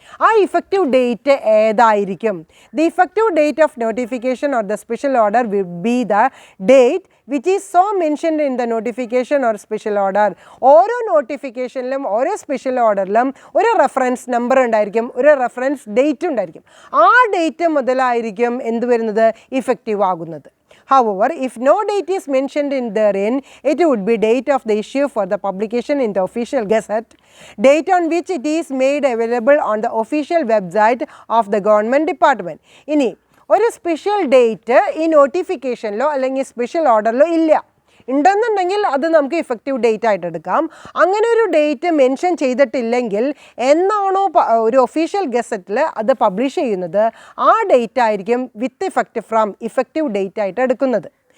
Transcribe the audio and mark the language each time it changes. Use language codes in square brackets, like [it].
[ml] ആ effective date ഏതായിരിക്കും? [en] The effective date of notification or the special order will be the date which is so mentioned in the notification or special order. [ml] ഓരോ നോട്ടിഫിക്കേഷനിലും ഓരോ special ഓർഡറിലും ഒരു reference number ഉണ്ടായിരിക്കും, ഒരു reference date ഉണ്ടായിരിക്കും. ആ date മുതലായിരിക്കും എന്ത് വരുന്നത്, ഇഫക്റ്റീവ് ആകുന്നത്. [en] However, if no date is mentioned in therein, it would be date of the issue for the publication in the official gazette, date on which it is made available on the official website of the government department. [ml] ഇനി ഒരു special date ഈ നോട്ടിഫിക്കേഷനിലോ അല്ലെങ്കിൽ special ഓർഡറിലോ ഇല്ല, ഉണ്ടെന്നുണ്ടെങ്കിൽ അത് നമുക്ക് effective date ആയിട്ട് എടുക്കാം. അങ്ങനെ ഒരു ഡേറ്റ് മെൻഷൻ ചെയ്തിട്ടില്ലെങ്കിൽ എന്നാണോ ഒരു ഒഫീഷ്യൽ ഗസറ്റിൽ അത് പബ്ലിഷ് ചെയ്യുന്നത് ആ ഡേറ്റ് ആയിരിക്കും [en] with effect from effective date [ml] ആയിട്ട് എടുക്കുന്നത്.